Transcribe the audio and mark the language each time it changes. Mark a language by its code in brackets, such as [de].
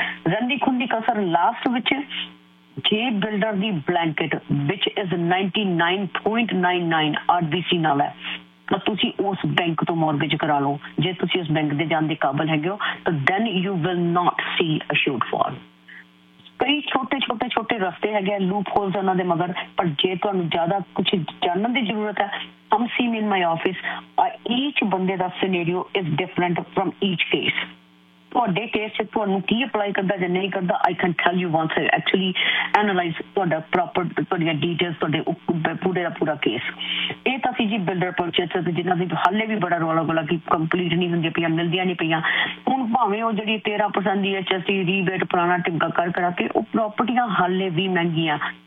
[pa] ਰਹਿੰਦੀ ਖੁੰਦੀ ਕਸਰ ਲਾਸਟ ਵਿੱਚ, ਜੇ ਬਿਲਡਰ ਦੀ ਬਲੈਂਕਿਟ ਵਿੱਚ ਇਜ਼ 99.99 RBC ਨਾਲ ਹੈ, ਤਾਂ ਤੁਸੀਂ ਉਸ ਬੈਂਕ ਤੋਂ ਮੋਰਗੇਜ ਕਰਾ ਲਓ. ਜੇ ਤੁਸੀਂ ਉਸ ਬੈਂਕ ਦੇ ਜਾਣ ਦੇ ਕਾਬਲ ਹੈਗੇ ਹੋ ਤਾਂ [en] Then you will not see a short fall. [pa] ਕਈ ਛੋਟੇ ਛੋਟੇ ਛੋਟੇ ਰਸਤੇ ਹੈਗੇ ਲੂਪ ਹੋਲਸ ਉਹਨਾਂ ਦੇ ਮਗਰ, ਪਰ ਜੇ ਤੁਹਾਨੂੰ ਜ਼ਿਆਦਾ ਕੁਛ ਜਾਣਨ ਦੀ ਜ਼ਰੂਰਤ ਹੈ, [en] ਕਮ ਸੀ in my office, each [pa] bandeh da [en] scenario is different from each case. [pa] ਤੁਹਾਡੇ ਕੇਸ ਚ ਤੁਹਾਨੂੰ ਕੀ ਅਪਲਾਈ ਕਰਦਾ ਜਾਂ ਨਹੀਂ ਕਰਦਾ [en] I can tell you once I actually analyse [pa] ਤੁਹਾਡਾ ਪ੍ਰੋਪਰ ਤੁਹਾਡੀਆਂ ਡੀਟੇਲਸ ਤੁਹਾਡੇ ਪੂਰੇ ਦਾ ਪੂਰਾ ਕੇਸ ਇਹ ਤਾਂ ਸੀ ਜੀ ਬਿਲਡਰ ਪਰਚੇਸ ਜਿਹਨਾਂ ਦੀ ਹਾਲੇ ਵੀ ਬੜਾ ਰੌਲਾ ਗੋਲਾ ਕਿ ਕੰਪਲੀਟ ਨਹੀਂ ਹੁੰਦੀ ਪਈਆਂ ਮਿਲਦੀਆਂ ਨਹੀਂ ਪਈਆਂ ਹੁਣ ਭਾਵੇਂ ਉਹ ਜਿਹੜੀ 13% ਦੀ ਐਚ ਐਸ ਟੀ ਰੀਬੇਟ ਪੁਰਾਣਾ ਟਿੱਗਾ ਕਰਾ ਕੇ ਉਹ ਪ੍ਰੋਪਰਟੀਆਂ ਹਾਲੇ ਵੀ ਮਹਿੰਗੀਆਂ